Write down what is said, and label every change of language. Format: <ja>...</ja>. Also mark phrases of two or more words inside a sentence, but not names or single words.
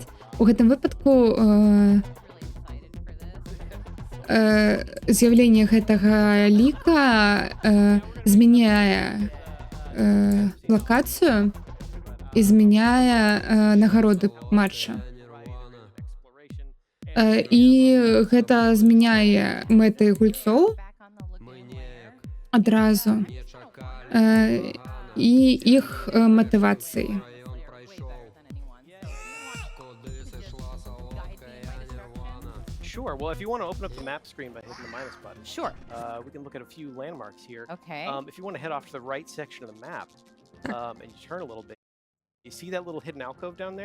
<be>У гэтым выпадку з'яўленне гэтага ліка змяняе лакацыю і змяняе нагароды матча. І гэта змяняе мэты гульцоў адразу і іх матывацыі.</be> <en>Sure. Well, if you want to open up the map screen by hitting the minus button, Sure. We can look at a few landmarks here. Okay. If you want to head off to the right section of the map, and you turn a little bit, you see that little hidden alcove down there?</en>